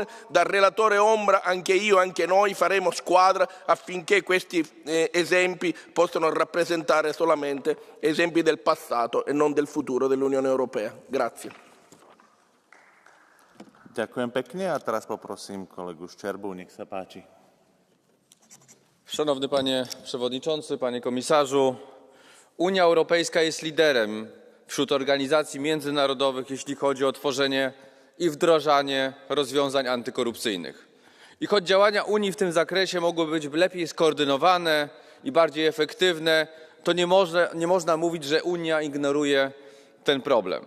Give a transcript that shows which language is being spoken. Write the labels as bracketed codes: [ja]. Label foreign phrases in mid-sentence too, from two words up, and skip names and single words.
[it] Da relatore ombra anche io, anche noi faremo squadra affinché questi esempi possano rappresentare solamente esempi del passato e non del futuro dell'Unione Europea. Grazie. [sk] Ďakujem pekne a teraz poprosím kolegu Szczerbu, nech sa páči. [pl] Szanowny Panie Przewodniczący, Panie Komisarzu, Unia Europejska jest liderem wśród organizacji międzynarodowych, jeśli chodzi o tworzenie i wdrażanie rozwiązań antykorupcyjnych. I choć działania Unii w tym zakresie mogłyby być lepiej skoordynowane i bardziej efektywne, to nie można mówić, że Unia ignoruje ten problem.